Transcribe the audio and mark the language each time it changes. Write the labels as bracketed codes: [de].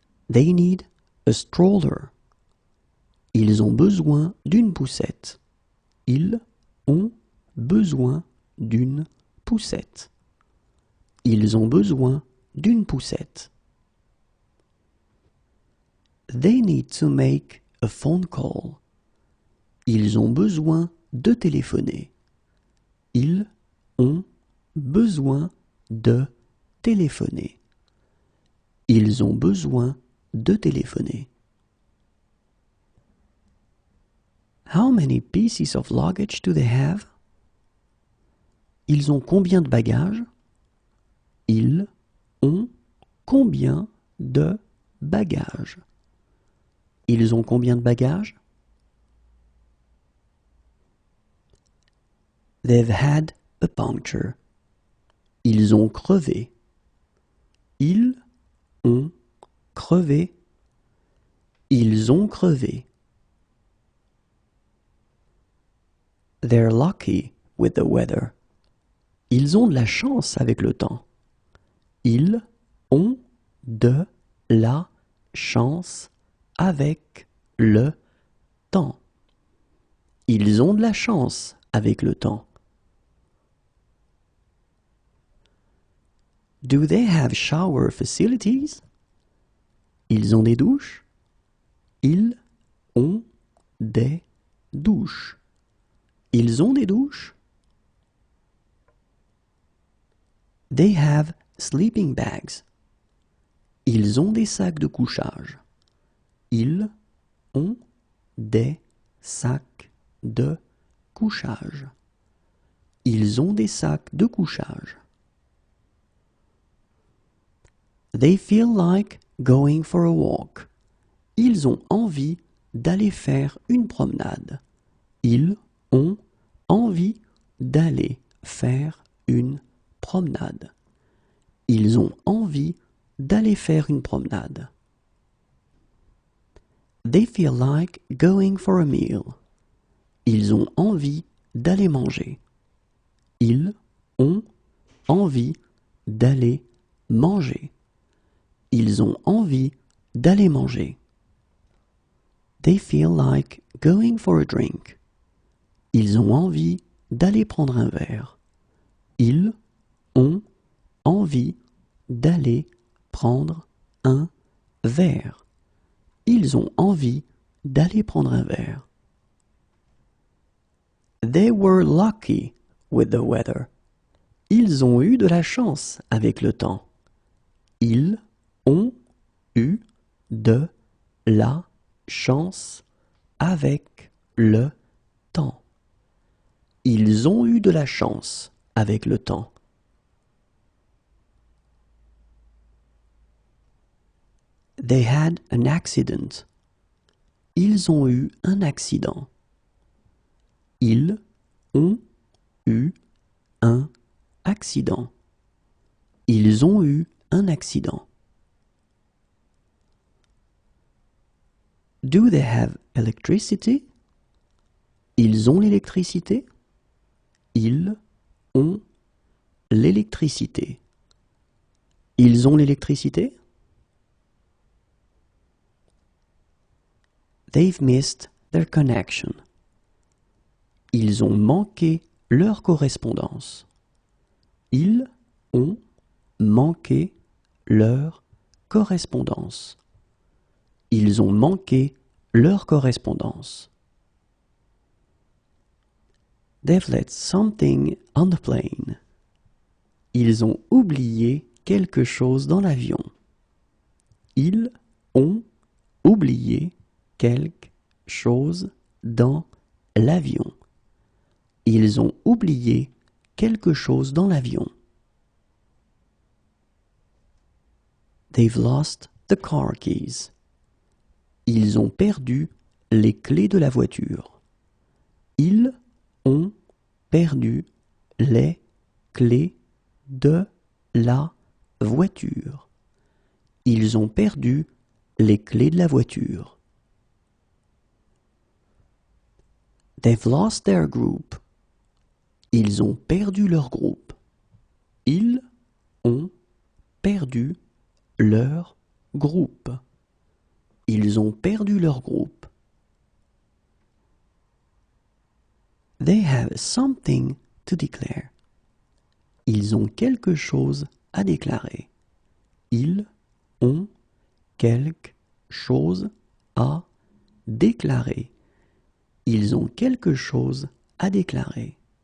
[en] They need a stroller. [fr] Ils ont besoin d'une poussette. Ils ont besoin d'une poussette. Ils ont besoin d'une poussette. [en] They need to make a phone call. [fr] Ils ont besoin de téléphoner. Ils ont besoin de téléphoner. Ils ont besoin de téléphoner. [en] How many pieces of luggage do they have? [fr] Ils ont combien de bagages? Ils ont combien de bagages? Ils ont combien de bagages? [en] They've had a puncture. [fr] Ils ont crevé. Ils ont crevé. Ils ont crevé. [en] They're lucky with the weather. [fr] Ils ont de la chance avec le temps. Ils ont de la chance avec le temps. Ils ont de la chance avec le temps. [en] Do they have shower facilities? [fr] Ils ont des douches? Ils ont des douches. Ils ont des douches? [en] They have sleeping bags. [fr] Ils ont des sacs de couchage. Ils ont des sacs de couchage. Ils ont des sacs de couchage. [en] They feel like going for a walk. [fr] Ils ont envie d'aller faire une promenade. Ils ont envie d'aller faire une promenade. Ils ont envie d'aller faire une promenade. [en] They feel like going for a meal. [fr] Ils ont envie d'aller manger. Ils ont envie d'aller manger. Ils ont envie d'aller manger. [en] They feel like going for a drink. [fr] Ils ont envie d'aller prendre un verre. Ils ont envie d'aller prendre un verre. Ils ont envie d'aller prendre un verre. [en] They were lucky with the weather. [fr] Ils ont eu de la chance avec le temps. Ils ont eu de la chance avec le temps. Ils ont eu de la chance avec le temps. [en] They had an accident. [fr] Ils ont eu un accident. Ils ont eu un accident. Ils ont eu un accident. [en] Do they have electricity? [fr] Ils ont l'électricité. Ils ont l'électricité. Ils ont l'électricité. [en] They've missed their connection. [fr] Ils ont manqué leur correspondance. Ils ont manqué leur correspondance. Ils ont manqué leur correspondance. [en] They've left something on the plane. [fr] Ils ont oublié quelque chose dans l'avion. Ils ont oublié quelque chose dans l'avion. Ils ont oublié quelque chose dans l'avion. [en] They've lost the car keys. [fr] Ils ont perdu les clés de la voiture. Ils ont perdu les clés de la voiture. Ils ont perdu les clés de la voiture. [en] They've lost their group. [fr] Ils ont perdu leur groupe. Ils ont perdu leur groupe. Ils ont perdu leur groupe. [en] They have something to declare. [fr] Ils ont quelque chose à déclarer. Ils ont quelque chose à déclarer. Ils ont quelque chose à déclarer.